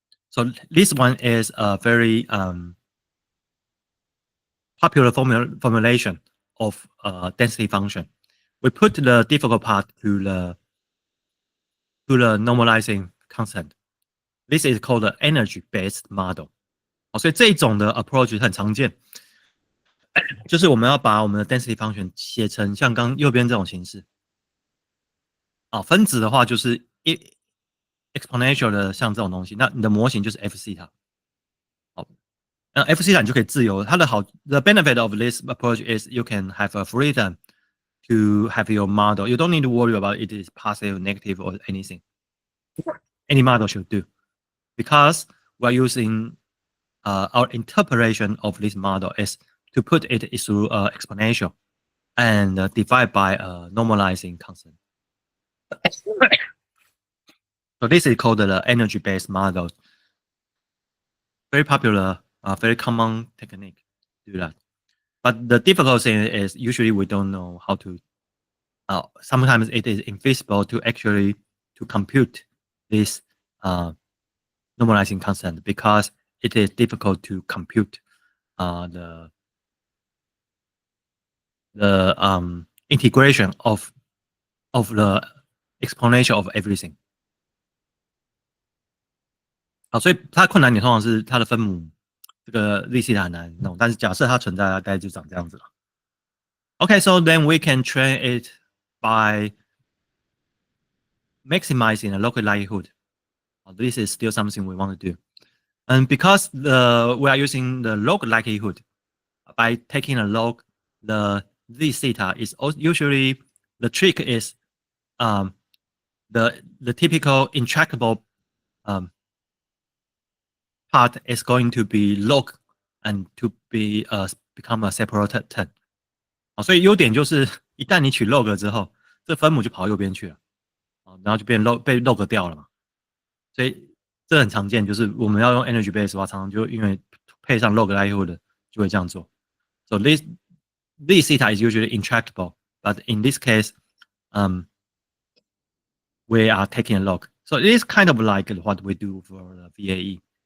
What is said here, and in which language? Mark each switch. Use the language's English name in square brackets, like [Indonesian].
[English] So this one is a very popular formulation of density function. We put the difficult part to the normalizing constant. This is called the energy-based model. [Chinese] 所以这一种的 approach 很常见，就是我们要把我们的 density function 写成像刚右边这种形式。分子的话就是 exponential 的像这种东西，那你的模型就是 f theta。好，那 f theta 你就可以自由。它的好 [English] ，the benefit of this approach is you can have a freedom to have your model. You don't need to worry about it is positive, negative, or anything. Any model should do, because we're using our interpretation of this model is to put it through exponential and divide by a normalizing constant. So this is called the energy-based model. Very popular, very common technique to do that. But the difficult thing is usually we don't know how to. Sometimes it is infeasible to actually to compute this normalizing constant because it is difficult to compute the integration of the exponential of everything. [Chinese] 好，所以它困难点通常是它的分母这个 z 西塔很难弄，但是假设它存在，大概就长这样子了。 [English] Okay, so then we can train it by maximizing the local likelihood. This is still something we want to do. And because we are using the log likelihood, by taking a log, the z theta is usually the trick is the typical intractable part is going to be log and to be become a separated term. [Chinese] 所以优点就是一旦你取 log 之后，这分母就跑右边去了，然后就被 log 掉了嘛。所以这很常见，就是我们要用 energy base 的话，常常就因为配上 log likelihood 就会这样做。 [English] So this theta is usually intractable, but in this case, we are taking a log. So it is kind of like what we do for the VAE.